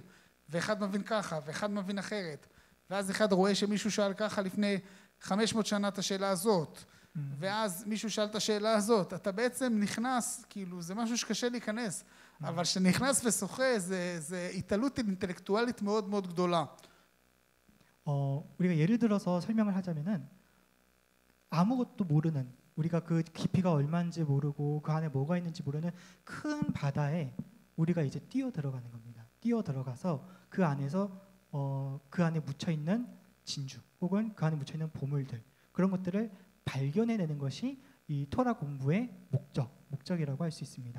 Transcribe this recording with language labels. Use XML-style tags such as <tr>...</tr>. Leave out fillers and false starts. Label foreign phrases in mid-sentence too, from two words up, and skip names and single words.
<he>ואחד מבין ככה, ואחד מבין אחרת. ואז אחד רואה שמישהו שאל ככה לפני 500 שנה את השאלה הזאת. ואז מישהו שאל את השאלה הזאת. אתה בעצם נכנס, כאילו, זה משהו שקשה להיכנס. אבל כשנכנס ושוחה, זה התעלות אינטלקטואלית מאוד מאוד גדולה.</he> <ko>우리가 예를 들어서 설명을 하자면은 아무것도 모르는 우리가 그 깊이가 얼마인지 모르고 그 안에 뭐가 있는지 모르는 큰 바다에 우리가 이제 뛰어 들어가는 겁니다. 뛰어 들어가서 그 안에서 그 안에 묻혀 있는 진주 혹은 그 안에 묻혀 있는 보물들 그런 것들을 발견해내는 것이 이 토라 공부의 목적이라고 할 수 있습니다.</ko>